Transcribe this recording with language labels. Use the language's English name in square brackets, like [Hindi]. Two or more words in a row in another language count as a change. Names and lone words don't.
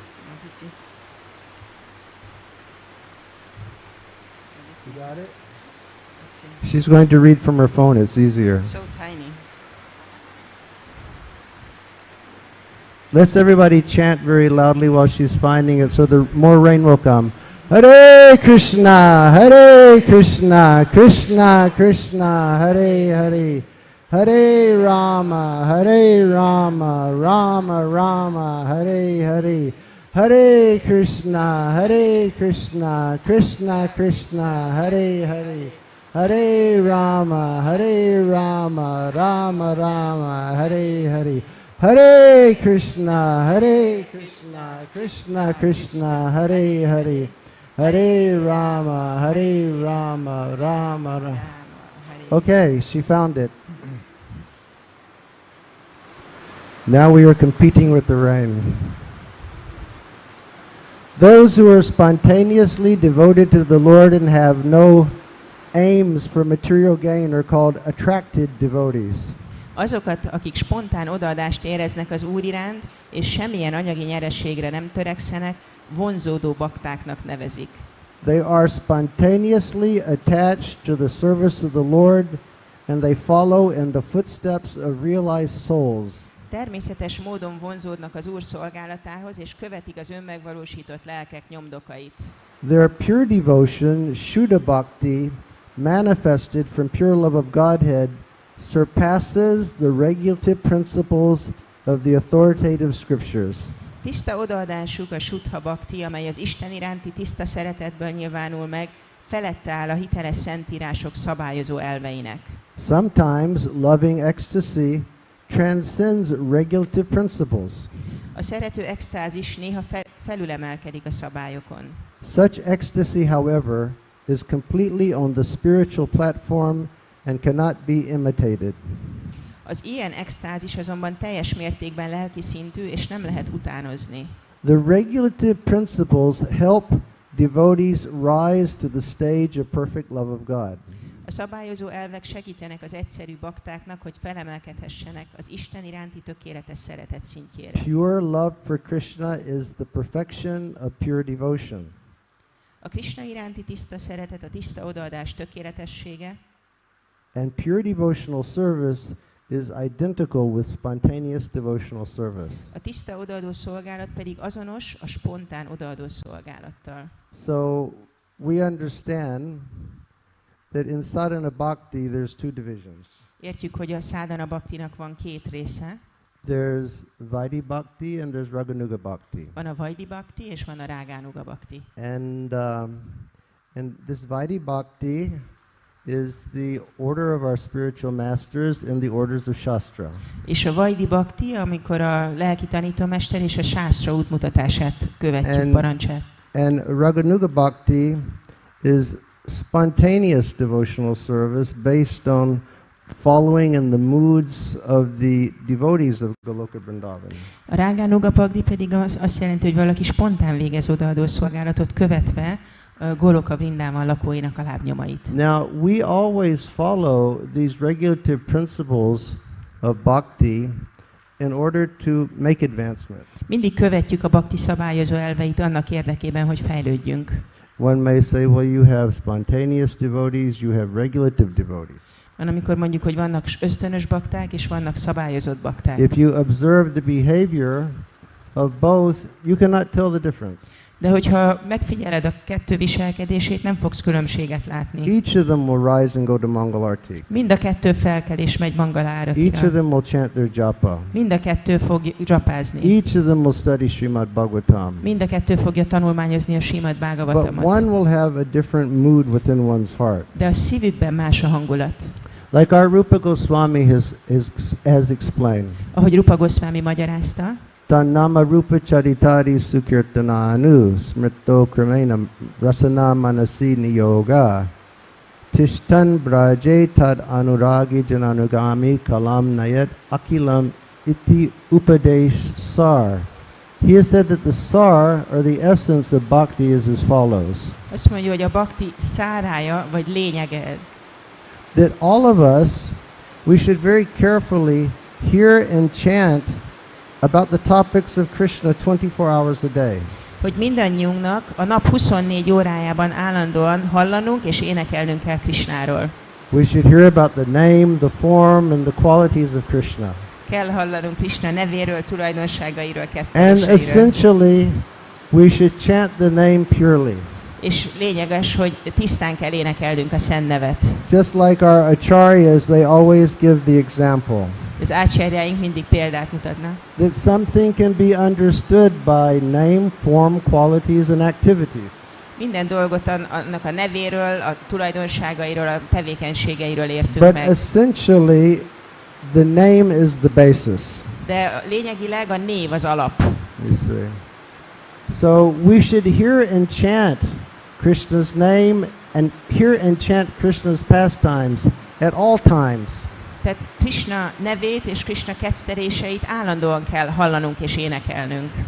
[English] You got it? She's going to read from her phone, it's easier. So tiny. Let's everybody chant very loudly while she's finding it so the more rain will come. [Sanskrit] Hare Krishna, Hare Krishna, Krishna Krishna, Hare Hare, Hare Rama, Hare Rama, Rama Rama, Hare Hare, Hare Krishna, Krishna Krishna, Hare Hare, Hare Rama, Rama Rama, Hare Hare, Hare Krishna, Krishna Krishna, Hare Hare, Hare Rama, Rama Rama. [English] Okay, she found it. Now we are competing with the rain. Those who are spontaneously devoted to the Lord and have no aims for material gain are called attracted devotees. [Hungarian] Azokat, akik spontán odaadást éreznek az Úr iránt, és semmilyen anyagi nyereségre nem törekszenek, vonzódó baktáknak nevezik. [English] They are spontaneously attached to the service of the Lord, and they follow in the footsteps of realized souls. [Hungarian] Természetes módon vonzódnak az Úr szolgálatához, és követik az önmegvalósított lelkek nyomdokait. [English] Their pure devotion, Shuddha Bhakti, manifested from pure love of Godhead, surpasses the regulative principles of the authoritative scriptures. [Hungarian] Tiszta odaadásuk a Shuddha Bhakti, amely az Isten iránti tiszta szeretetből nyilvánul meg, felette áll a hiteles szentírások szabályozó elveinek. [English] Sometimes loving ecstasy transcends regulative principles. [Hungarian] A szerető extázis néha felülemelkedik a szabályokon. [English] Such ecstasy, however, is completely on the spiritual platform and cannot be imitated. [Hungarian] Az ilyen extázis azonban teljes mértékben lelki szintű, és nem lehet utánozni. [English] The regulative principles help devotees rise to the stage of perfect love of God. [Hungarian] A szabályozó elvek segítenek az egyszerű baktáknak, hogy felemelkedhessenek az Isten iránti tökéletes szeretet szintjére. [English] Pure love for Krishna is the perfection of pure devotion. [Hungarian] A Krishna iránti tiszta szeretet, a tiszta odaadás tökéletessége, [English] and pure devotional service is identical with spontaneous devotional service. [Hungarian] a tiszta odaadó szolgálat pedig azonos a spontán odaadó szolgálattal. [English] So we understand that in sadhana bhakti there's two divisions. [Hungarian] Értjük, hogy a sadhana bhaktinak van két része. [English] There's Vaidhi Bhakti and there's Raganuga Bhakti. [Hungarian] Van a Vaidhi Bhakti és van a Raganuga Bhakti. [English] And this Vaidhi Bhakti is the order of our spiritual masters in the orders of Shastra. [Hungarian] És a Vaidhi Bhakti, amikor a lelki tanítómester és a Shastra útmutatását követjük, parancsát. [English] And Raganuga Bhakti is spontaneous devotional service based on following in the moods of the devotees of Goloka Vrindavan. [Hungarian] A Raganuga Bhakti pedig azt jelenti, hogy valaki spontán végez odaadó szolgálatot követve Goloka Vrindavan lakóinak a lábnyomait. [English] Now we always follow these regulative principles of bhakti in order to make advancement. [Hungarian] Mindig követjük a bhakti szabályozó elveit annak érdekében, hogy fejlődjünk. [English] One may say, well, you have spontaneous devotees, you have regulative devotees. [Hungarian] Van, amikor mondjuk, hogy vannak ösztönös bakták, és vannak szabályozott bakták. [English] If you observe the behavior of both, you cannot tell the difference. [Hungarian] De hogyha megfigyeled a kettő viselkedését, nem fogsz különbséget látni. [English] Each of them will rise and go to Mangalarti. [Hungarian] Mind a kettő felkel és megy Mangaláratira. [English] Each of them will chant their japa. [Hungarian] Mind a kettő fog japázni. [English] Each of them will study Srimad Bhagavatam. [Hungarian] Mind a kettő fogja tanulmányozni a Srimad [English] But [Hungarian] Bhagavatamot. [English] one will have a different mood within one's heart. [Hungarian] De a szívükben más a hangulat. [English] Like our Rupa Goswami has explained. [Hungarian] Ahogy Rupa Goswami magyarázta, [Sanskrit] तन्नाम रूप चरितादि सुकीर्तनानु स्मृत्यो क्रमेण रसना मनसी नियोज्य तिष्ठन् व्रजे तद् अनुरागि जनानुगामी कालं नयेद् अखिलम् इति उपदेश सार. [English] He has said that the sar, or the essence of bhakti, is as follows. [Hungarian] azt mondja, hogy a bhakti szárája, vagy lényege ez. [English] That all of us, we should very carefully hear and chant about the topics of Krishna 24 hours a day. [Hungarian] Hogy mindannyiunknak a nap 24 órájában állandóan hallanunk és énekelnünk kell Krishnáról. [English] We should hear about the name, the form, and the qualities of Krishna. [Hungarian] Kell hallanunk Krishna nevéről, tulajdonságairól, [English] And [Hungarian] kezdeményeiről. [English] essentially, we should chant the name purely. [Hungarian] És lényeges, hogy tisztán kell énekelnünk a szent nevet. [English] Just like our acharyas, they always give the example. [Hungarian] Az ácsárjáink mindig példát mutatnak. [English] That something can be understood by name, form, qualities, and activities. [Hungarian] Minden dolgot annak a nevéről, a tulajdonságairól, a tevékenységeiről értünk [English] But [Hungarian] meg. [English] essentially, the name is the basis. [Hungarian] De lényegileg a név az alap. [English] You see. So we should hear and chant Krishna's name and hear and chant Krishna's pastimes at all times. [Hungarian] Tehát Krishna nevét és Krishna ketteréseit állandóan kell hallanunk és énekelnünk.